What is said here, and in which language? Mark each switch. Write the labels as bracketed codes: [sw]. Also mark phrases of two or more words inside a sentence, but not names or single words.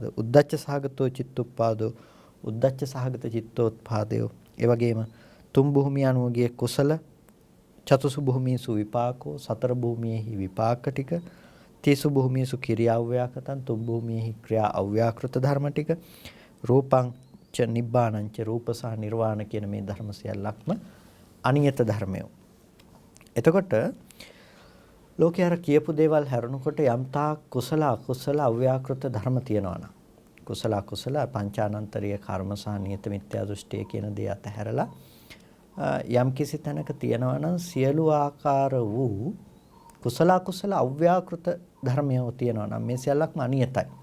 [pi] උද්ධච්ච සහගතෝ චිත්තුප්පාදෝ [si] උද්ධච්ච සහගත චිත්තෝත්පාදයෝ. ඒ වගේම තුන් භූමිය අනුවගේ කුසල [pi] චතුසු භූමියසු විපාකෝ [si] සතර භූමියේහි විපාක ටික [pi] තීසු භූමියසු ක්‍රියා අව්‍යාකතං [si] තුන් භූමියේහි ක්‍රියා අව්‍යාකෘත ධර්ම ටික [pi] රූපං ච නිබ්බාණං ච [si] රූප සහ නිර්වාණ කියන මේ ධර්ම සියල්ලක්ම අනියත ධර්මය. එතකොට ලෝකේ අර කියපු දේවල් හැරුණකොට යම්තා කුසල අකුසල අව්‍යාකෘත ධර්ම තියෙනවා නම් කුසල අකුසල පංචානන්තරීය කර්ම සහ නියත මිත්‍යා දෘෂ්ටිය කියන දේ අතහැරලා යම් කිසි තැනක තියෙනවා නම් සියලු ආකාර වූ කුසල කුසල අව්‍යාකෘත ධර්මයෝ තියෙනවා නම් මේ සියල්ලක්ම අනියතයි.